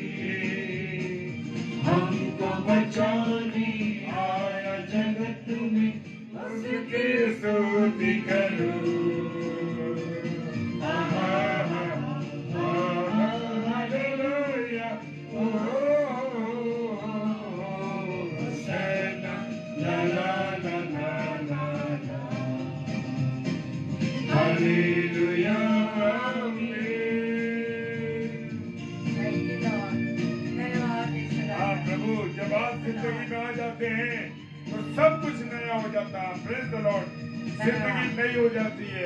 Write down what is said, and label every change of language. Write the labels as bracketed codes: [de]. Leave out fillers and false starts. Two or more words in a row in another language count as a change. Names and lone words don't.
[hi] हमको बचाने आया जगत में, उसकी स्तुति करो। हालेलुया। ओ होशाना ला ला ला ला ला। [he] הללויה אמן. [hi] प्रभु जब आप जिंदगी में आ जाते हैं तो सब कुछ नया हो जाता है। [en] Praise the Lord. [hi] जिंदगी नई हो जाती है।